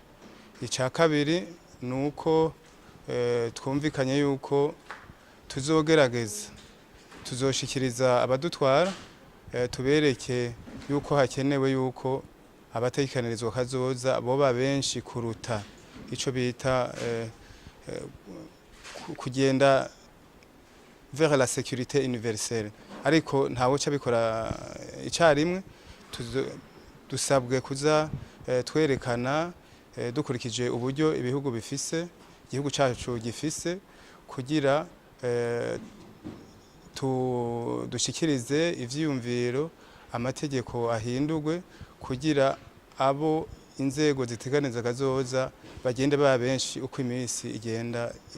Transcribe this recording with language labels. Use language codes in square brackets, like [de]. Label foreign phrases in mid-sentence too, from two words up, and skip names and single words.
[rn] Ica kabiri nuko twumvikanye yuko tuzogerageza tuzoshikiriza abadutwara tubereke yuko hakenewe yuko abatekanirizwa kazoza boba benshi kuruta ico bita kugenda [fr] vers la sécurité universelle, [rn] ariko ntawo cabikora icarimwe. Dusabwe kuza twerekana dukurikije uburyo ibihugu bifise, igihugu cyacu gifise, kugira dushikirize ivyiyumviro amategeko ahindurwe kugira abo inzego ziteganiza kazoza bagende baba benshi uko iminsi igenda.